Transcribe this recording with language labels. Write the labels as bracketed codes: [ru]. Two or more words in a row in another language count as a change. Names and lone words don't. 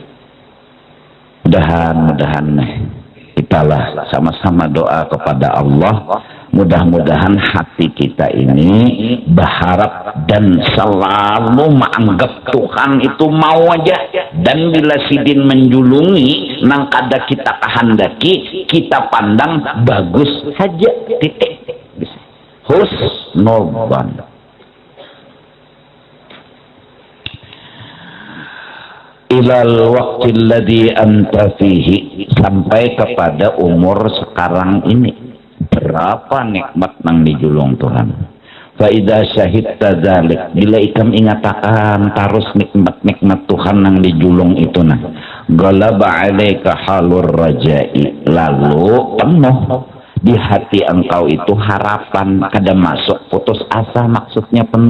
[bjn] Mudahan kita lah sama-sama doa kepada Allah, mudah-mudahan hati kita ini berharap dan selalu menganggap Tuhan itu mau aja, dan bila sidin menjulungi nang kada kita kehendaki kita pandang bagus saja, titik. Husnuzan. [ar] إلى الوقت الذي أنت فيه, [bjn] sampai kepada umur sekarang ini berapa nikmat nang dijulung Tuhan. [ar] فإذا شهدت ذلك, [bjn] bila ikam ingatakan terus nikmat-nikmat Tuhan nang dijulung itu nah, [ar] غلب عليك حال الرجاء, [bjn] lalu penuh Di hati engkau itu harapan kada masuk, putus asa maksudnya penuh.